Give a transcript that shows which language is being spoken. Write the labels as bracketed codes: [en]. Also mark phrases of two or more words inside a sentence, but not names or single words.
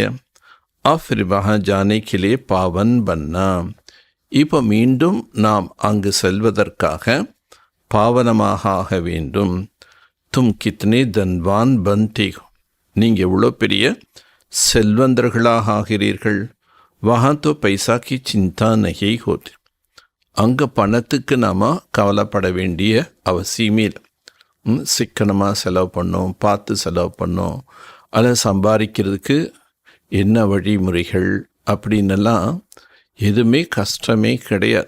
[hi] फिर वहाँ जाने के लिए पावन बनना. [ta] இப்போ மீண்டும் நாம் அங்கு செல்வதற்காக பாவனமாக ஆக வேண்டும். [hi] तुम कितने धनवान बनते. [ta] நீங்கள் எவ்வளோ பெரிய செல்வந்தர்களாக ஆகிறீர்கள். [hi] वहाँ तो पैसा की चिंता नहीं होती. [ta] அங்கே பணத்துக்கு நாம் கவலைப்பட வேண்டிய அவசியமே இல்லை. சிக்கனமாக செலவு பண்ணோம், பார்த்து செலவு பண்ணோம். அதை சம்பாதிக்கிறதுக்கு என்ன வழிமுறைகள் அப்படின்னெல்லாம் எதுவுமே கஷ்டமே கிடையாது.